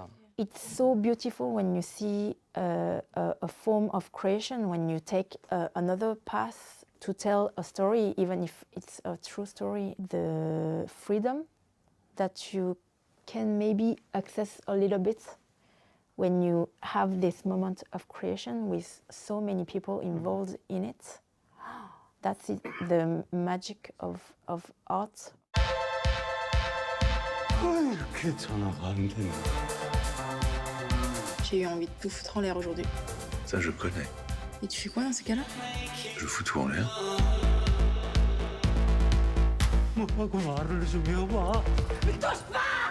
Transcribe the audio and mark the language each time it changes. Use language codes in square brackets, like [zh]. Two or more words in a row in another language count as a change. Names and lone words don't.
[en] It's so beautiful when you see a form of creation, when you take another path to tell a story, even if it's a true story, the freedom that you can maybe access a little bit when you have this moment of creation with so many people involved in it. That's it, the magic of art. [ko] 이렇게 전화가 안 되네. [fr] J'ai eu envie de tout foutre en l'air aujourd'hui. Ça, je connais. Et tu fais quoi dans ces cas-là? Je fous tout en l'air. [ko] 뭐라고 말을 좀 해봐.